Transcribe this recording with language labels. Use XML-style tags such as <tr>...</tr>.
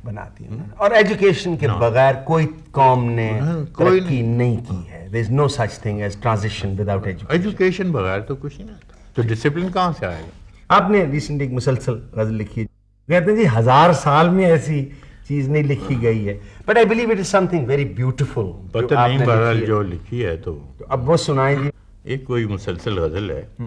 <ur>بناتی ہیں، اور ایجوکیشن کے بغیر کوئی قوم نے ترقی نہیں کی ہے.</ur> <en>there is no such thing as transition without education.</en> <ur>Education بغیر تو کچھ نہیں آتا. تو ڈسپلن کہاں سے آئے گا؟ آپ نے ریسنٹلی ایک مسلسل غزل لکھی ہے، کہتے ہیں جی 1000 سال میں ایسی چیز نہیں لکھی گئی ہے،</ur> <en>But I believe it is something very beautiful.</en> <ur>پتہ نہیں بہرحال جو لکھی ہے تو اب وہ سنائیں جی. ایک کوئی مسلسل غزل ہے.</ur>